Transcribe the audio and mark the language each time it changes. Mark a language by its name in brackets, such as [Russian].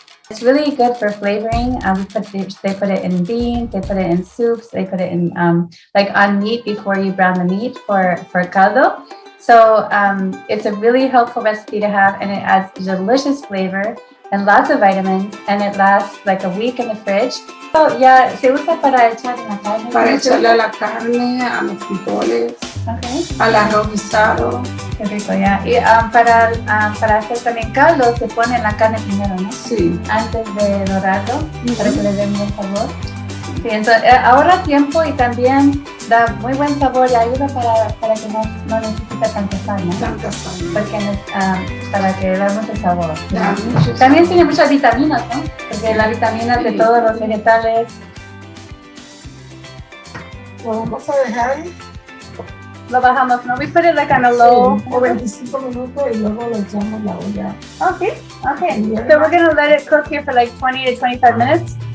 [English] It's really good for flavoring. They put it in beans, they put it in soups, they put it in like on meat before you brown the meat for caldo. So it's a really helpful recipe to have, and it adds delicious flavor and lots of vitamins, and it lasts like a week in the fridge. So yeah, [Spanish] se usa para echar en la carne. Para echarle a la carne, a los frijoles, al arroz guisado. Qué rico, ya. Y para hacer también caldo se pone la carne primero, ¿no? Sí. Antes de dorarlo, para que le dé un buen sabor. Sí, entonces ahorra tiempo y también da muy buen sabor y ayuda para que no necesita tanta sal, ¿no? Tanta sal. Porque para que dé mucho sabor. También tiene muchas vitaminas, ¿no? Porque las vitaminas de todos los vegetales. Lo vamos a dejar. Lo bajamos, ¿no? [English] We put it like on a low. [Spanish] O 25 minutos y luego lo echamos la olla. [English] Okay. So we're gonna let it cook here for like 20 to 25 minutes.